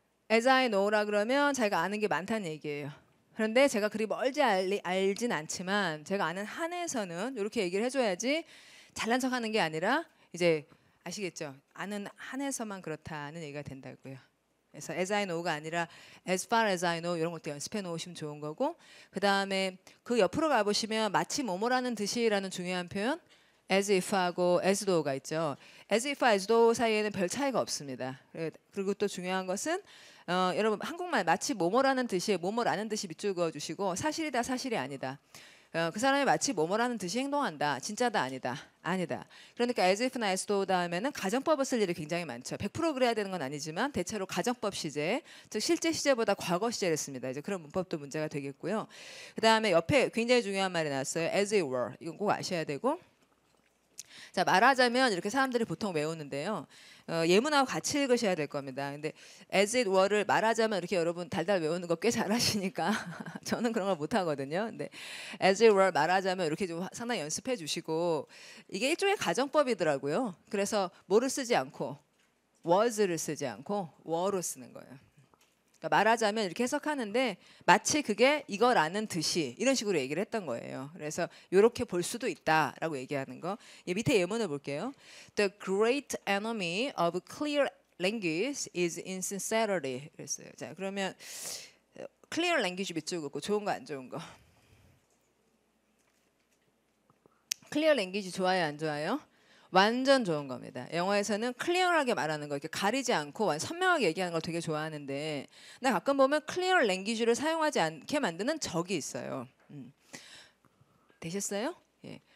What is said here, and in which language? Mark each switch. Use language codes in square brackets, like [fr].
[en] as I know [ko] 라 그러면 자기가 아는 게 많다는 얘기예요. 그런데 제가 그리 멀지 알진 않지만 제가 아는 한에서는 이렇게 얘기를 해줘야지 잘난 척하는 게 아니라 이제 아시겠죠? 아는 한에서만 그렇다는 얘기가 된다고요. 그래서 as I know가 아니라 [en] as far as I know [ko] 이런 것도 연습해 놓으시면 좋은 거고 그 다음에 그 옆으로 가보시면 마치 뭐뭐라는 듯이라는 중요한 표현 as if하고 as though가 있죠. as if, as though 사이에는 별 차이가 없습니다. 그리고 또 중요한 것은 여러분 한국말 마치 뭐뭐라는 듯이 뭐뭐라는 듯이 밑줄 그어주시고 사실이다 사실이 아니다. 그 사람이 마치 뭐뭐라는 듯이 행동한다. 진짜다 아니다. 아니다. 그러니까 as if나 as though 다음에는 가정법을 쓸 일이 굉장히 많죠. 100% 그래야 되는 건 아니지만 대체로 가정법 시제, 즉 실제 시제보다 과거 시제를 씁니다. 이제 그런 문법도 문제가 되겠고요. 그 다음에 옆에 굉장히 중요한 말이 나왔어요. [en] as it were. [ko] 이건 꼭 아셔야 되고. 자, 말하자면 이렇게 사람들이 보통 외우는데요. 예문하고 같이 읽으셔야 될 겁니다. 근데 as it were를 말하자면 이렇게 여러분 달달 외우는 거 꽤 잘하시니까 저는 그런 걸 못하거든요. 근데 as it were 말하자면 이렇게 좀 상당히 연습해 주시고 이게 일종의 가정법이더라고요. 그래서 뭐를 쓰지 않고 was를 쓰지 않고 were로 쓰는 거예요. 그러니까 말하자면 이렇게 해석하는데 마치 그게 이거라는 듯이 이런 식으로 얘기를 했던 거예요. 그래서 이렇게 볼 수도 있다라고 얘기하는 거. 밑에 예문을 볼게요. [en] The great enemy of clear language is insincerity. [ko] 그랬어요. 자, 그러면 clear language 밑줄 긋고 좋은 거 안 좋은 거. clear language 좋아요 안 좋아요? 완전 좋은 겁니다. 영어에서는 클리어하게 말하는 거, 이렇게 가리지 않고 선명하게 얘기하는 걸 되게 좋아하는데, 근데 가끔 보면 클리어 랭귀지를 사용하지 않게 만드는 적이 있어요. 되셨어요? 예.